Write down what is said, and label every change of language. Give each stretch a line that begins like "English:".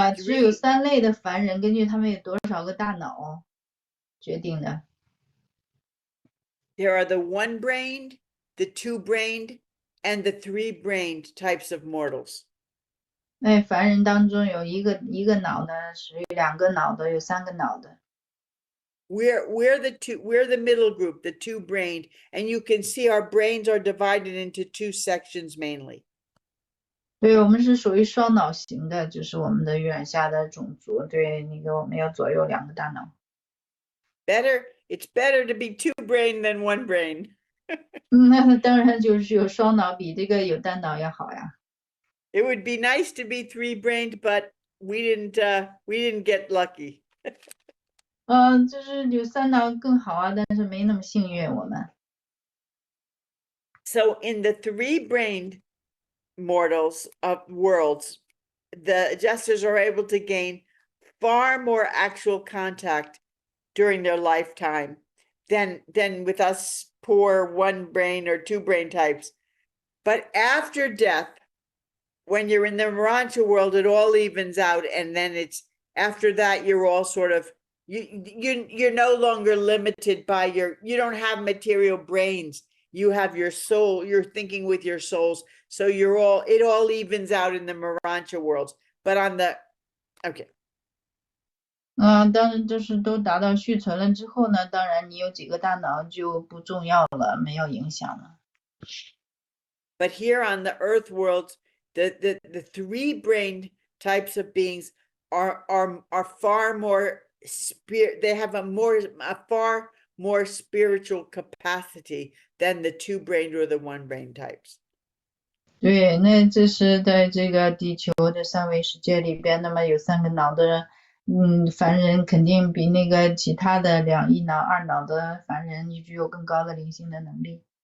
Chinese: 只有3类的凡人，根据他们有多少个大脑决定的。
English: There are the 1-brained, the 2-brained, and the 3-brained types of mortals.
Chinese: 那凡人当中有一个脑的，属于2个脑的，有3个脑的。
English: We're the middle group, the 2-brained, and you can see our brains are divided into 2 sections mainly.
Chinese: 对，我们是属于双脑型的，就是我们的月亮下的种族。对，那个我们有左右2个大脑。
English: It's better to be 2-brained than 1-brained.
Chinese: 那当然就是有双脑比这个有单脑要好呀。
English: It would be nice to be 3-brained, but we didn't get lucky.
Chinese: 就是有3脑更好啊，但是没那么幸运我们。
English: So in the 3-brained mortals of worlds, the adjusters are able to gain far more actual contact during their lifetime than with us poor one brain or two brain types. But after death, when you're in the Morancha world, it all evens out, and then it's after that you're all sort of you're no longer limited by you don't have material brains. You have your soul, you're thinking with your souls. So it all evens out in the Morancha worlds. But on the okay.
Chinese: 当然就是都达到续存了之后呢，当然你有几个大脑就不重要了，没有影响了。
English: But here on the Earth worlds, the three-brained types of beings are far more they have a far more spiritual capacity than the two-brained or the one-brained types.
Chinese: 对，那这是在这个地球的三维世界里边，那么有三个脑的，凡人肯定比那个其他的一脑二脑的凡人具有更高的灵性的能力。